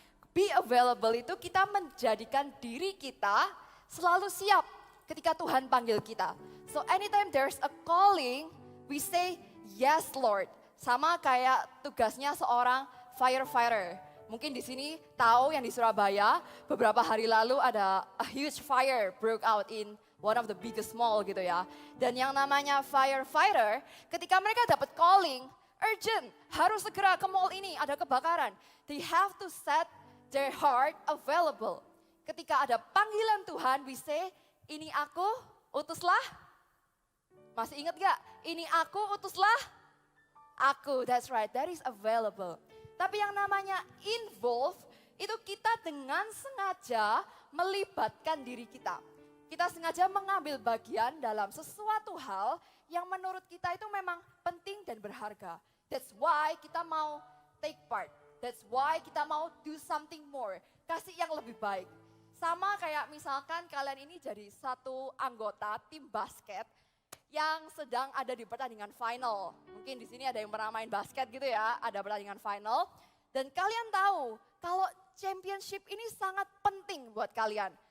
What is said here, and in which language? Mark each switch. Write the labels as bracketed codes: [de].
[en] Be available [id] itu kita menjadikan diri kita selalu siap ketika Tuhan panggil kita. [en] So anytime there's a calling, we say yes Lord. [id] Sama kayak tugasnya seorang firefighter. Mungkin di sini tahu yang di Surabaya beberapa hari lalu ada [en] a huge fire broke out in one of the biggest mall [id] gitu ya. Dan yang namanya firefighter, ketika mereka dapat calling, urgent, harus segera ke mall ini, ada kebakaran. [en] They have to set their heart available. [id] Ketika ada panggilan Tuhan, [en] we say, [id] ini aku, utuslah. Masih ingat gak? Ini aku, utuslah. [en] Aku, that's right, that is available. [id] Tapi yang namanya involve, itu kita dengan sengaja melibatkan diri kita. Kita sengaja mengambil bagian dalam sesuatu hal yang menurut kita itu memang penting dan berharga. [en] That's why [id] kita mau [en] take part. That's why kita mau do something more. [id] Kasih yang lebih baik. Sama kayak misalkan kalian ini jadi satu anggota tim basket yang sedang ada di pertandingan final. Mungkin di sini ada yang pernah main basket gitu ya, ada pertandingan final. Dan kalian tahu kalau championship ini sangat penting buat kalian.